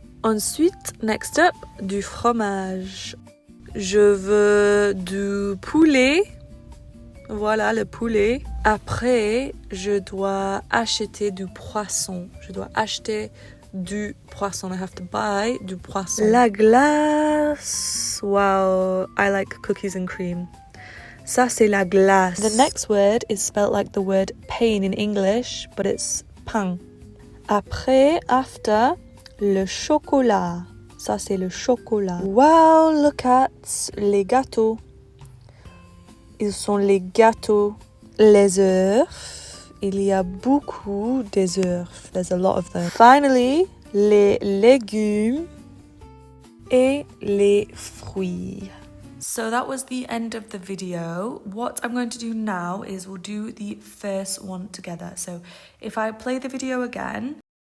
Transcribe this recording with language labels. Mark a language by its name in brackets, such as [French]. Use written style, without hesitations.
[French] Ensuite, [English] next up, [French] du fromage. Je veux du poulet. Voilà, le poulet. Après, je dois acheter du poisson. Je dois acheter du poisson. [English] I have to buy [French] du poisson. La glace. [English] Wow, I like cookies and cream. [French] Ça, c'est la glace. [English] The next word is spelled like the word pain in English, but it's pain. [French] Après, [English] after, [French] le chocolat. Ça, c'est le chocolat. [English] Wow, look at [French] les gâteaux. Ils sont les gâteaux. Les œufs. Il y a beaucoup des œufs. [English] There's a lot of them. Finally, [French] les légumes et les fruits. [English] So that was the end of the video. What I'm going to do now is we'll do the first one together. So if I play the video again.